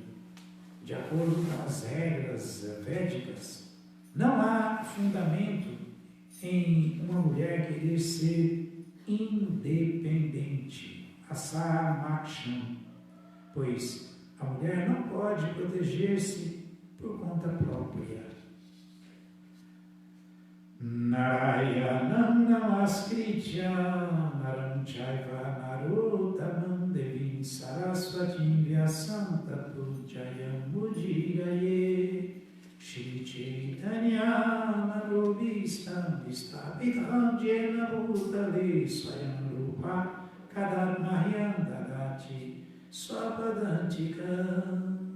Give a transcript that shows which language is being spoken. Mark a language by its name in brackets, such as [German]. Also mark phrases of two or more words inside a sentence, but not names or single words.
[Portuguese] De acordo com as regras védicas, não há fundamento em uma mulher querer ser independente, asamaksham, pois a mulher não pode proteger-se por conta própria. [Sanskrit] Narayanam namaskritya naram chaiva narottamam devim sarasvatim vyasam tato jayam mudiraye Shri Chaitanya Manobhistam Vistapitham Jena Bhutale Swayam Rupa Kadatmahyam Dadati Swapadantikam